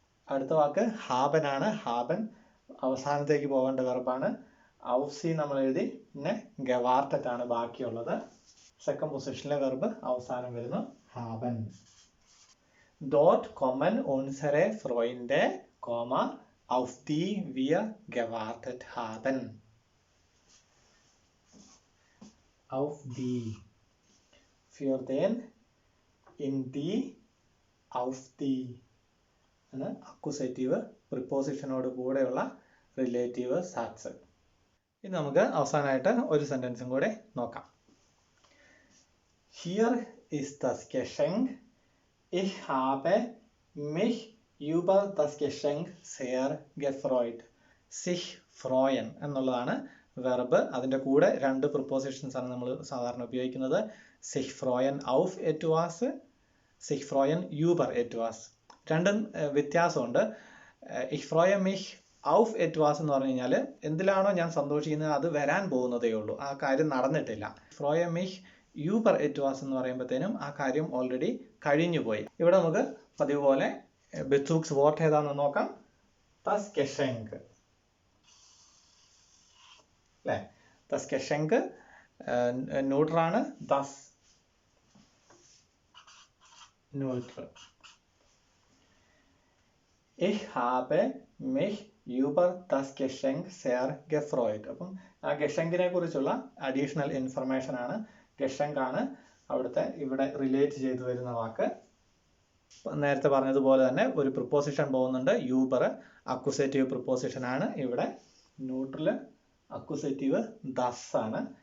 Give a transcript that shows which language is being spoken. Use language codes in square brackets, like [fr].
[ml] അടുത്ത വാക്ക് ഹാബൻ ആണ്. ഹാബൻ അവസാനത്തേക്ക് പോകേണ്ട വെർബാണ്. ഔസി നമ്മൾ എഴുതി. പിന്നെ ഗവാർട്ടറ്റ് ആണ് ബാക്കിയുള്ളത്. സെക്കൻഡ് പൊസിഷനിലെ വെർബ് അവസാനം വരുന്നു ഹാബൻ. [de] Dort kommen unsere Freunde, auf die wir gewartet haben. Auf die, für den, in die, auf die [ml] ആണ് അക്യൂസേറ്റീവ് പ്രിപ്പോസിഷനോട് കൂടെയുള്ള റിലേറ്റീവ് സാറ്റ്സ്. ഇനി നമുക്ക് അവസാനമായിട്ട് ഒരു സെന്റൻസും കൂടെ നോക്കാം. [de] Hier ist das Geschenk. Ich habe mich über das Geschenk sehr gefreut. [ml] Sich freuen എന്നുള്ളതാണ് verb. അതിൻ്റെ കൂടെ രണ്ട് പ്രിപ്പോസിഷൻസ് ആണ് നമ്മൾ സാധാരണ ഉപയോഗിക്കുന്നത്. [de] sich freuen auf etwas, sich freuen über etwas. [ml] രണ്ടും വ്യത്യാസമുണ്ട്. [de] ich freue mich auf etwas [ml] എന്ന് പറഞ്ഞു കഴിഞ്ഞാൽ എന്തിലാണോ ഞാൻ സന്തോഷിക്കുന്നത് അത് വരാൻ പോകുന്നതേ ഉള്ളൂ, ആ കാര്യം നടന്നിട്ടില്ല. [de] freue mich über etwas [ml] എന്ന് പറയുമ്പോഴത്തേനും ആ കാര്യം ഓൾറെഡി കഴിഞ്ഞു പോയി. ഇവിടെ നമുക്ക് പതിവ് പോലെ ബെസൂക്സ് വോർട്ട് ഏതാണെന്ന് നോക്കാം. das Geschenk അല്ലേ? das Geschenk ന്യൂട്രലാണ്. das neutral. [de] Ich habe mich über das Geschenk sehr gefreut. [ml] അപ്പം ആ ഗഷെങ്കിനെ കുറിച്ചുള്ള അഡീഷണൽ ഇൻഫർമേഷൻ ആണ്. ഗഷെങ്ക് ആണ് അവിടുത്തെ ഇവിടെ റിലേറ്റ് ചെയ്തു വരുന്ന വാക്ക്. നേരത്തെ പറഞ്ഞതുപോലെ തന്നെ ഒരു പ്രിപ്പോസിഷൻ പോകുന്നുണ്ട്. യൂബർ അക്യൂസേറ്റീവ് പ്രിപ്പോസിഷൻ ആണ്. ഇവിടെ ന്യൂട്രൽ അക്യൂസേറ്റീവ് ദസ് ആണ്.